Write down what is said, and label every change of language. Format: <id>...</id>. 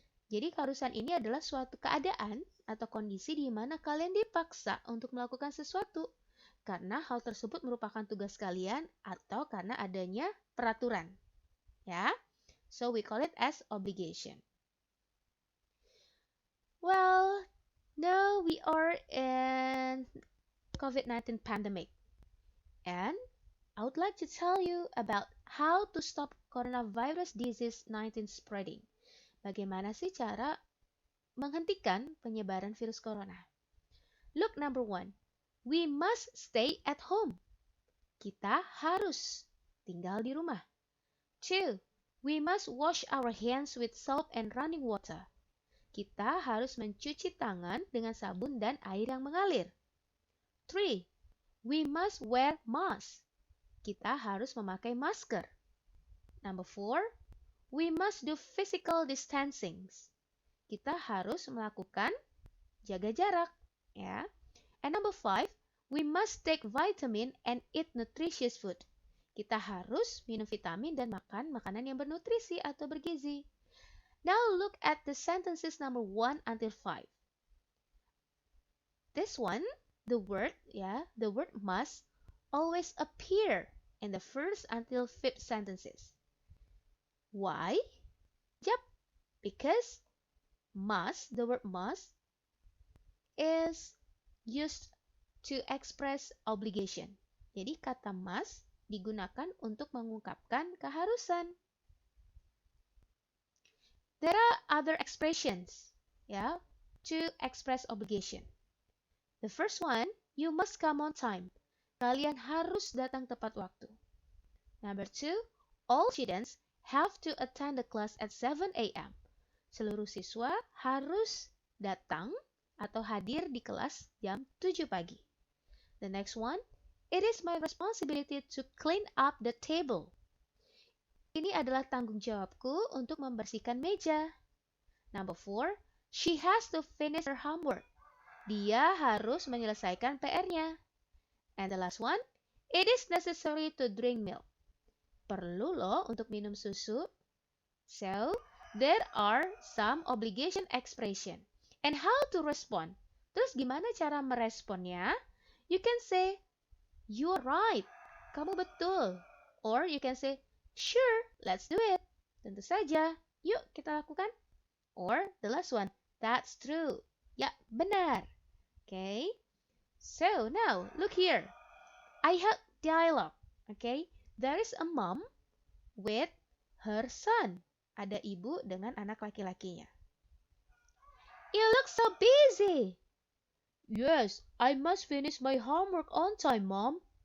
<id>Jadi keharusan ini adalah suatu keadaan atau kondisi di mana kalian dipaksa untuk melakukan sesuatu karena hal tersebut merupakan tugas kalian atau karena adanya peraturan. Ya.</id> <en>So we call it as obligation. Well, now we are in COVID-19 pandemic. And I would like to tell you about how to stop coronavirus disease 19 spreading.</en> <id>Bagaimana sih cara menghentikan penyebaran virus corona?</id> <en>Look, number 1. We must stay at home.</en> <id>Kita harus tinggal di rumah. 2.</id> <en>We must wash our hands with soap and running water.</en> <id>Kita harus mencuci tangan dengan sabun dan air yang mengalir.</id> <en>3. We must wear mask.</en> <id>Kita harus memakai masker.</id> <en>Number 4. We must do physical distancing.</en> <id>Kita harus melakukan jaga jarak, ya.</id> <en>And number 5, we must take vitamin and eat nutritious food.</en> <id>Kita harus minum vitamin dan makan makanan yang bernutrisi atau bergizi.</id> <en>Now look at the sentences number 1 until 5. This one, the word must always appear in the first until 5th sentences. Why? Yep, because the word must is used to express obligation.</en> <id>Jadi kata must digunakan untuk mengungkapkan keharusan.</id> <en>There are other expressions, to express obligation. The first one, you must come on time.</en> <id>Kalian harus datang tepat waktu.</id> <en>Number 2, all students have to attend the class at 7 a.m.</en> <id>Seluruh siswa harus datang atau hadir di kelas jam 7 pagi.</id> <en>The next one, it is my responsibility to clean up the table.</en> <id>Ini adalah tanggung jawabku untuk membersihkan meja.</id> <en>Number 4, she has to finish her homework.</en> <id>Dia harus menyelesaikan PR-nya.</id> <en>And the last one, it is necessary to drink milk.</en> <id>Perlu loh untuk minum susu.</id> <en>So, there are some obligation expression. And how to respond?</en> <id>Terus gimana cara meresponnya?</id> <en>You can say, you're right.</en> <id>Kamu betul.</id> <en>Or you can say, sure, let's do it.</en> <id>Tentu saja. Yuk kita lakukan.</id> <en>Or the last one, that's true.</en> <id>Ya, benar.</id> <en>Okay. So now, look here. I had dialogue. Okay. There is a mom with her son.</en> <id>Ada ibu dengan anak laki-lakinya.</id> <en>You look so busy. Yes, I must finish my homework on time, Mom.</en>